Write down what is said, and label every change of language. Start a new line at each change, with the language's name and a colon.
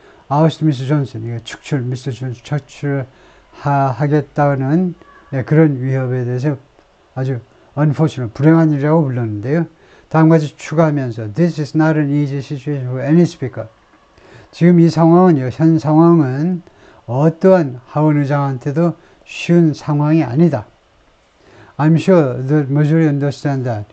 Korean: 아우스트 미스터 존슨, 이거 축출, 미스터 존슨 축출하겠다는 그런 위협에 대해서 아주 unfortunate, 불행한 일이라고 불렀는데요. 다음까지 추가하면서
English: This is not an easy situation for any speaker.
Korean: 지금 이 상황은요, 현 상황은 어떠한 하원 의장한테도 쉬운 상황이 아니다.
English: I'm sure the majority understand that.